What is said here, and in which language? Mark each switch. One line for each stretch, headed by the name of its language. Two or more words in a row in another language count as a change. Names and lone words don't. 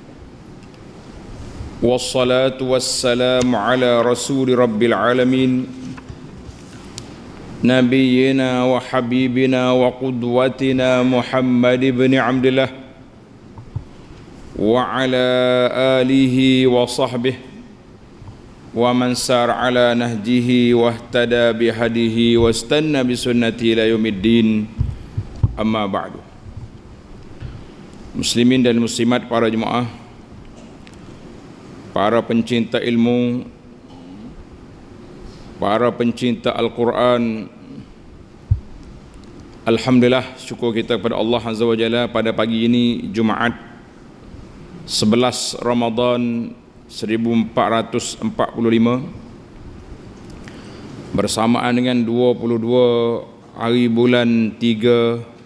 Arabic: والصلاة والسلام على رسول رب العالمين. نبينا وحبيبنا وقدوتنا محمد بن عبد الله وعلى آله وصحبه ومن سار على نهجه واهتدى بهديه واستن بسنته إلى يوم الدين. أما بعد.
Malay: Muslimin dan muslimat, para jemaah, para pencinta ilmu, para pencinta Al-Quran, alhamdulillah, syukur kita kepada Allah
Arabic: عز وجل
Malay: pada pagi ini Jumaat 11 Ramadan 1445 bersamaan dengan 22 hari bulan 3